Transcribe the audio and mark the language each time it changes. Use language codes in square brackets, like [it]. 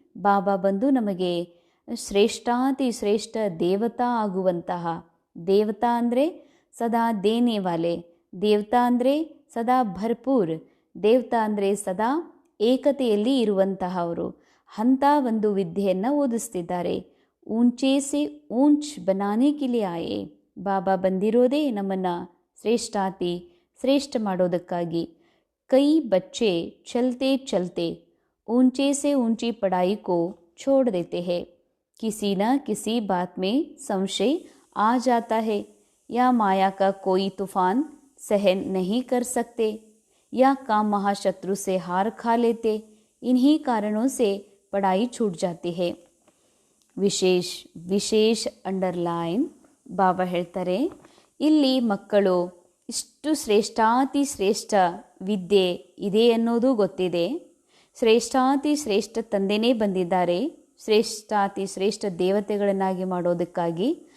[kn] ಬಾಬಾ ಬಂದು ನಮಗೆ ಶ್ರೇಷ್ಠಾತಿ ಶ್ರೇಷ್ಠ ದೇವತಾ ಆಗುವಂತಹ, ದೇವತಾ ಅಂದರೆ ಸದಾ [hi] ದೇನೆ ವಾಲೆ, [kn] ದೇವತಾ ಅಂದರೆ ಸದಾ ಭರ್ಪೂರ್, ದೇವತಾ ಅಂದರೆ ಸದಾ ಏಕತೆಯಲ್ಲಿ ಇರುವಂತಹವರು. ಅಂಥ ಒಂದು ವಿದ್ಯೆಯನ್ನು ಓದಿಸ್ತಿದ್ದಾರೆ. [hi] ಊಂಚೆ ಸೆ ಊಂಚ್ ಬನಾನೆ ಕಿಲೆ ಆಯೆ. [kn] ಬಾಬಾ ಬಂದಿರೋದೇ ನಮ್ಮನ್ನು ಶ್ರೇಷ್ಠಾತಿ ಶ್ರೇಷ್ಠ ಮಾಡೋದಕ್ಕಾಗಿ. [hi] ಕೈ ಬಚ್ಚೆ ಚಲ್ತೆ ಚಲ್ತೆ ऊंचे से ऊंची पढ़ाई को छोड़ देते हैं. किसी न किसी बात में संशय आ जाता है या माया का कोई तूफान सहन नहीं कर सकते या काम महाशत्रु से हार खा लेते. इन्हीं कारणों से पढ़ाई छूट जाती है. [kn] ವಿಶೇಷ ವಿಶೇಷ ಅಂಡರ್ಲೈನ್ ಬಾಬಾ ಹೇಳ್ತಾರೆ, ಇಲ್ಲಿ ಮಕ್ಕಳು ಇಷ್ಟು ಶ್ರೇಷ್ಠಾತಿ ಶ್ರೇಷ್ಠ ವಿದ್ಯೆ ಇದೆ ಅನ್ನೋದು ಗೊತ್ತಿದೆ. ಶ್ರೇಷ್ಠಾತಿ ಶ್ರೇಷ್ಠ ತಂದೆನೇ ಬಂದಿದ್ದಾರೆ ಶ್ರೇಷ್ಠಾತಿ ಶ್ರೇಷ್ಠ ದೇವತೆಗಳನ್ನಾಗಿ ಮಾಡೋದಕ್ಕಾಗಿ.